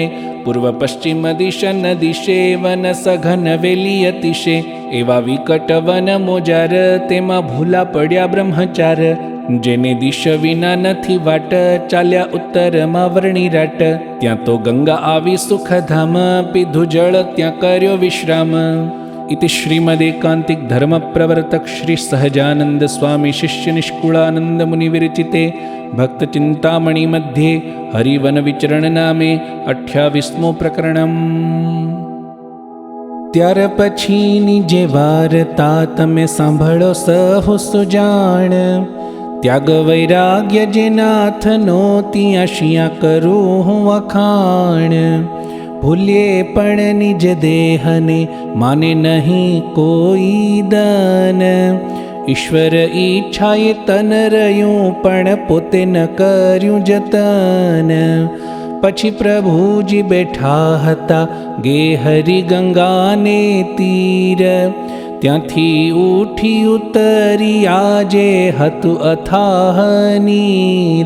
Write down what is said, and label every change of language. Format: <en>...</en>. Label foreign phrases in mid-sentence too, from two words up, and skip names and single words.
<gu>પૂર્વ પશ્ચિમ દિશન દિશે, વન સઘન વેલી અતિશે. એવા વિકટ વન મોજાર, તેમાં ભૂલા પડ્યા બ્રહ્મચાર. જેને દિશ વિના નથી વાટ, ચાલ્યા ઉત્તરમાં વર્ણી રાટ. ત્યાં તો ગંગા આવી સુખધામ, પીધું જળ ત્યાં કર્યો વિશ્રામ.</gu> <sa>इति श्रीमदेकांतिक धर्म प्रवर्तक श्री सहजानंद स्वामी शिष्य निष्कुलानंद मुनि विरचिते भक्त चिंतामणि मध्ये हरिवन विचरण नामे 28मो प्रकरणम।</sa> <gu>ત્યાર પછીની જે વાર્તા તમે સાંભળો સહુ સુજાણ। ત્યાગ વૈરાગ્ય જે નાથનો તિયા શિયા કરૂં હૂં વખાણ। ભૂલિએ પણ નિજ દેહને માને નહીં કોઈ દાન। ईश्वर ઈચ્છાએ તન રહ્યું પણ પોતે ન કર્યું જતન। પછી પ્રભુજી બેઠા હતા ગે હરિ ગંગાને તીર। ત્યાંથી ઉઠી ઉતરી આજે હતું અથાહ નીર।</gu>